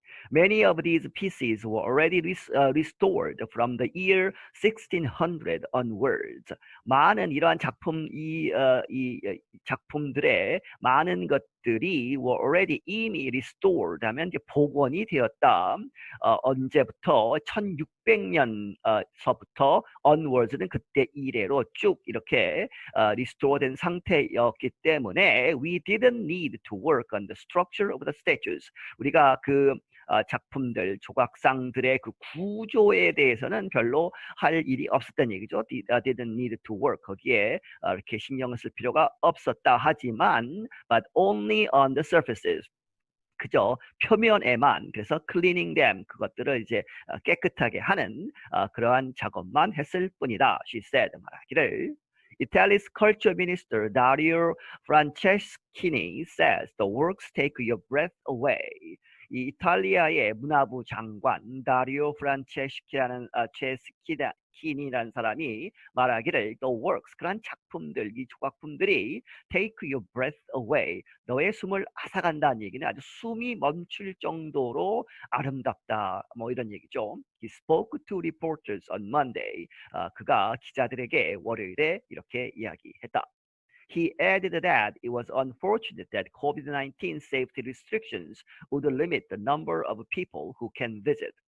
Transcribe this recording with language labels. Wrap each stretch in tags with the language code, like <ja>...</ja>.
<en>Many of these pieces were already restored from the year 1600 onwards.</en> <ko>많은 이러한 이 작품들의 많은 것들이</ko> <en>were already</en> <ko>이미 restored 하면 이제 복원이 되었다. 언제부터? 1600년서부터 onwards는 그때 이래로 쭉 이렇게 restored된 상태였기 때문에</ko> <en>we didn't need to work on the structure of the statues.</en> <ko>우리가 그 작품들, 조각상들의 그 구조에 대해서는 별로 할 일이 없었다는 얘기죠.</ko> <en>Didn't need to work.</en> <ko>거기에 이렇게 신경을 쓸 필요가 없었다 하지만</ko> <en>but only on the surfaces.</en> <ko>그저 표면에만, 그래서</ko> <en>cleaning them,</en> <ko>그것들을 이제 깨끗하게 하는 그러한 작업만 했을 뿐이다.</ko> <en>She said, 말하기를. Italy's culture minister Dario Franceschini says the works take your breath away.</en> <ko>이 이탈리아의 문화부 장관 다리오 프란체스키라는 체스키니라는 사람이 말하기를</ko> <en>the works</en> <ko>그런 작품들 이 조각품들이</ko> <en>take your breath away</en> <ko>너의 숨을 앗아간다는 얘기는 아주 숨이 멈출 정도로 아름답다 뭐 이런 얘기죠.</ko> <en>He spoke to reporters on Monday.</en> <ko>그가 기자들에게 월요일에 이렇게 이야기했다.</ko> <en>He added that it was unfortunate that COVID-19 safety restrictions would limit the number of people who can visit.</en>